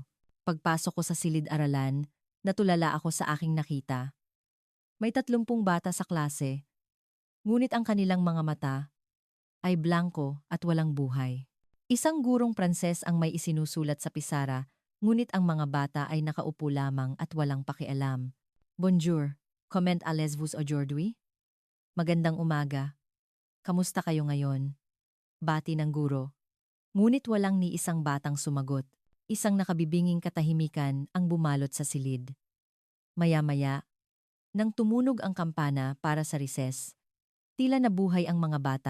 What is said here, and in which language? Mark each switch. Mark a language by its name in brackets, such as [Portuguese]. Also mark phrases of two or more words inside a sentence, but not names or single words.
[Filipino] Pagpasok ko sa silid-aralan, natulala ako sa aking nakita. May 30 bata sa klase, ngunit ang kanilang mga mata ay blanko at walang buhay. Isang gurong Pranses ang may isinusulat sa pisara, ngunit ang mga bata ay nakaupo lamang at walang pakialam. [French] Bonjour, comment allez-vous aujourd'hui? [Filipino] Magandang umaga. Kamusta kayo ngayon? Bati ng guro. Ngunit walang ni isang batang sumagot. Isang nakabibinging katahimikan ang bumalot sa silid. Maya-maya, nang tumunog ang kampana para sa recess, tila nabuhay ang mga bata.